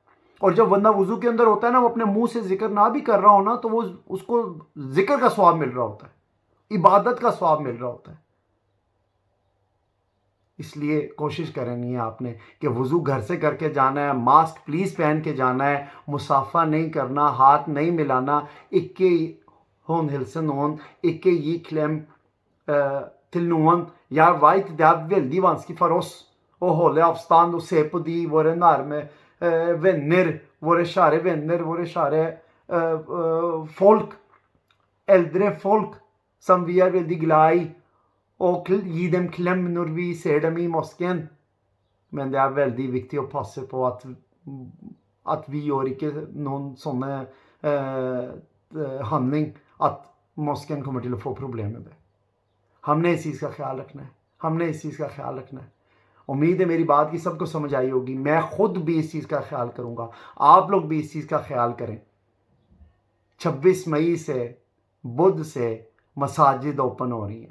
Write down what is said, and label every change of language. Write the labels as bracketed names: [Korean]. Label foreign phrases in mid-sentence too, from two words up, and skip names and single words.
[Urdu] اور جب بندہ وضو کے اندر ہوتا ہے نا، وہ اپنے منہ سے ذکر نہ بھی کر رہا ہو نا، تو وہ اس کو ذکر کا ثواب مل رہا ہوتا ہے، عبادت کا ثواب مل رہا ہوتا ہے۔ اس لیے کوشش کرنی ہے آپ نے کہ وضو گھر سے کر کے جانا ہے، ماسک پلیز پہن کے جانا ہے، مصافحہ نہیں کرنا، ہاتھ نہیں ملانا، اکے ہون ہلسن ہون اکے یہ کلیم [Norwegian] til noen jeg vet det veldig vanskelig for oss å holde avstand og se på de våre nærme venner, våre kjære venner, våre kjære folk, eldre folk som vi er veldig glad i, og gi dem klem når vi ser dem i moskeen. Men det er veldig viktig å passe på at vi gjør ikke noen sånne handling at moskeen kommer til å få problemer med det. [Urdu] ہم نے اس چیز کا خیال رکھنا ہے، ہم نے اس چیز کا خیال رکھنا ہے۔ امید ہے میری بات کی سب کو سمجھ آئی ہوگی۔ میں خود بھی اس چیز کا خیال کروں گا، آپ لوگ بھی اس چیز کا خیال کریں۔ 26 مئی سے بدھ سے مساجد اوپن ہو رہی ہیں۔